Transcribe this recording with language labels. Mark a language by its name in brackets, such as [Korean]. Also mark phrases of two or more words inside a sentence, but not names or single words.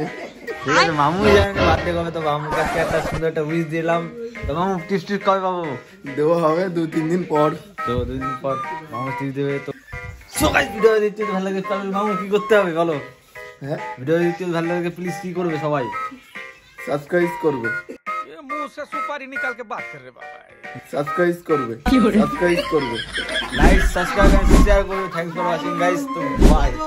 [Bangla] ঠিক আছে মামু জানে না বার্থডে কবে তো মামুর কাছে একটা সুন্দর একটা উইশ দিলাম তো মামু টিপস কবে পাবো দেওয়া হবে 2-3 দিন পর তো 2 দিন পর মামু টিপস দেবে তো সকাল ভিডিও দিতে ভালো লাগে তাহলে মামু কি করতে হবে বলো হ্যাঁ ভিডিও দিতে ভালো লাগে প্লিজ কি করবে সবাই সাবস্ক্রাইব করবে [Hindi] मुंह से सुपारी निकाल के बात कर रहे बाबा [Bangla] সাবস্ক্রাইব করবে সাবস্ক্রাইব করবে [English] like subscribe and share করবে thanks for watching guys তো বাই